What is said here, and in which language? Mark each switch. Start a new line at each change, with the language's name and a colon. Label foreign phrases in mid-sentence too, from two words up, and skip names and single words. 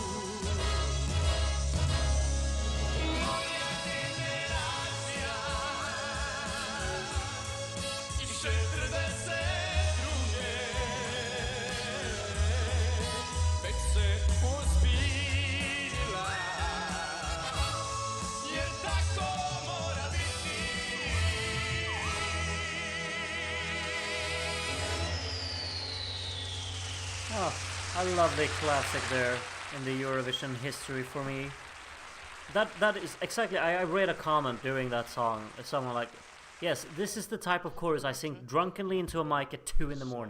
Croatian: Moja generacija i 42. Već se ozbiljila, jer tako mora biti.
English: Oh, a lovely classic there in the Eurovision history for me. That is exactly. I read a comment during that song. Someone like, yes, this is the type of chorus I sing drunkenly into a mic at 2 in the morning.